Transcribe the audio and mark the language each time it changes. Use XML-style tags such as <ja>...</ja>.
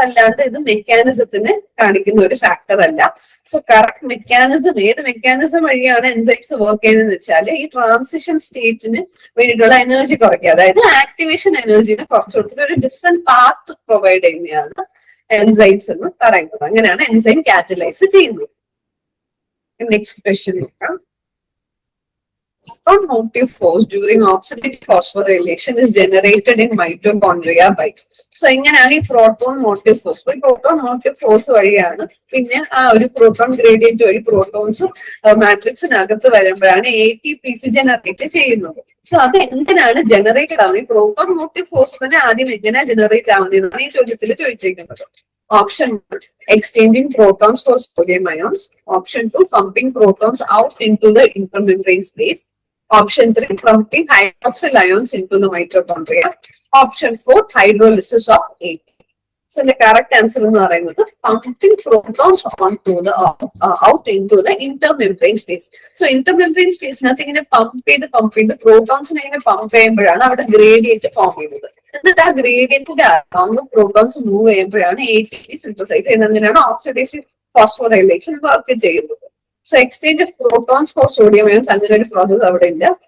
<ml>അല്ലാണ്ട് ഇത് മെക്കാനിസത്തിന് കാണിക്കുന്ന ഒരു ഫാക്ടർ അല്ല. സോ കറക്റ്റ് മെക്കാനിസം ഏത് മെക്കാനിസം വഴിയാണ് എൻസൈംസ് വർക്ക് ചെയ്യുന്നത് വെച്ചാൽ ഈ ട്രാൻസിഷൻ സ്റ്റേറ്റിന് വേണ്ടിയിട്ടുള്ള എനർജി കുറയ്ക്കുക, അതായത് ആക്ടിവേഷൻ എനർജിനെ കുറച്ച് കൊടുത്തിട്ട് ഒരു ഡിഫറെന്റ് പാത്ത് പ്രൊവൈഡ് ചെയ്യുന്നതാണ് എൻസൈംസ് എന്ന് പറയുന്നത്. അങ്ങനെയാണ് എൻസൈം കാറ്റലൈസ് ചെയ്യുന്നത്. നെക്സ്റ്റ് ക്വസ്റ്റ്യൻ നോക്കാം.</ml> <en>Proton motive force during oxidative phosphorylation is generated in mitochondria by.</en> <ml>So എങ്ങനെയാണ് ഈ proton motive force? Proton motive force വഴിയാണ് പിന്നെ ആ ഒരു പ്രോട്ടോൺ ഗ്രേഡിയന്റ് വഴി പ്രോട്ടോൺസ് മാട്രിക്സിനകത്ത് വരുമ്പോഴാണ് ATPs ജനറേറ്റ് ചെയ്യുന്നത്. സോ അത് എങ്ങനെയാണ് ജനറേറ്റഡ് ആവുന്നത്? ഈ പ്രോട്ടോൺ മോട്ടീവ് ഫോഴ്സ് തന്നെ ആദ്യം എങ്ങനെയാണ് ജനറേറ്റ് ആവുന്നതെന്നാണ് ഈ ചോദ്യത്തിൽ ചോദിച്ചിരിക്കുന്നത്.</ml> <en>Option 1, exchanging protons for sodium ions. Option 2, pumping protons out into the intermembrane space. Option 3, pumping hydroxyl ions into the mitochondria. Option 4, hydrolysis of ATP. So the correct answer</en> <ml>എന്ന് പറയുന്നത്</ml> <en>pumping protons onto the out into the intermembrane space.</en> <ml>So intermembrane space നകത്ത് ഇങ്ങനെ pump ചെയ്ത് പ്രോട്ടോൺസിനെ ഇങ്ങനെ pump ചെയ്യുമ്പോഴാണ് അവിടെ gradient form ചെയ്യുന്നത്. എന്നിട്ട് ആ ഗ്രേഡിയന്റിന്റെ അളവ് പ്രോട്ടോൺസ് മൂവ് ചെയ്യുമ്പോഴാണ് ATP സിന്തസൈസ് ചെയ്യുന്നതിനാണ് ഓക്സിഡേറ്റീവ് ഫോസ്ഫോറൈലേഷൻ വർക്ക് ചെയ്യുന്നത്.</ml> <en>so exchange of protons for sodium ions</en> <ml>അങ്ങനെ ഒരു പ്രോസസ് അവിടെ ഇല്ല.</ml>